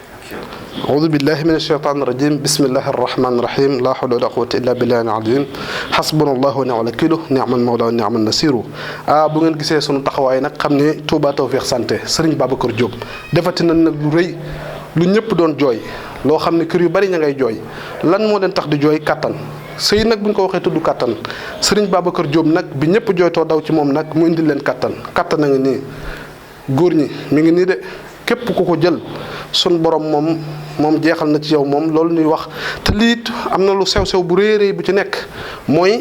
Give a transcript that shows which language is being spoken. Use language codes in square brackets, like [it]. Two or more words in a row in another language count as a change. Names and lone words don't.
[ar] أعوذ بالله من الشيطان الرجيم بسم الله الرحمن الرحيم لا حول ولا قوة إلا بالله العظيم حسبنا الله ونعم الوكيل نعم المولى ونعم النصير [wo] bu ngeen gisee sunu taxawaay nag xam ne Touba Tawfekh Santé Serigne Babacar Diop defati na nag lu rëy lu ñëpp doon jooy loo xam ne kër yu bari ña ngay jooy lan moo leen tax di jooy kattan sëy nag bu ñu ko waxee tudd kattan Serigne Babacar Diop nag bi ñëpp jooytoo daw ci moom nag mu indil leen kattan kattan a ngi nii góor ñi mi ngi nii de képp ku ko jël sun borom moom jeexal na ci yow moom loolu ñuy wax te liit am na lu sew-sew bu rëy bu ci nekk mooy